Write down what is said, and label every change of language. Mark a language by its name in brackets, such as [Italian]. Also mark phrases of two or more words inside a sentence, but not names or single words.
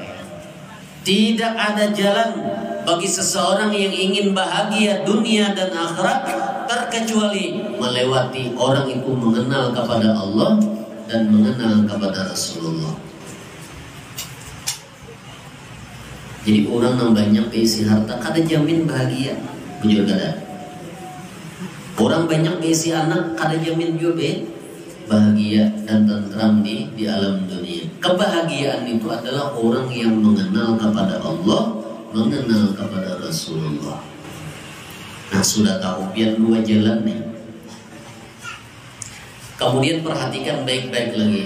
[Indonesian] Tidak ada jalan bagi seseorang yang ingin bahagia dunia dan akhirat terkecuali melewati orang itu mengenal kepada Allah dan mengenal kepada Rasulullah. [Banjar] Jadi orang yang banyak keisi harta kada jamin bahagia. Bujur kada. Orang banyak keisi anak kada jamin juga bahagia dan tentram di alam dunia. [Indonesian] Kebahagiaan itu adalah orang yang mengenal kepada Allah, mengenal kepada Rasulullah. [Banjar] Nah, sudah tahu pian dua jalan nih. [Indonesian] Kemudian perhatikan baik-baik lagi.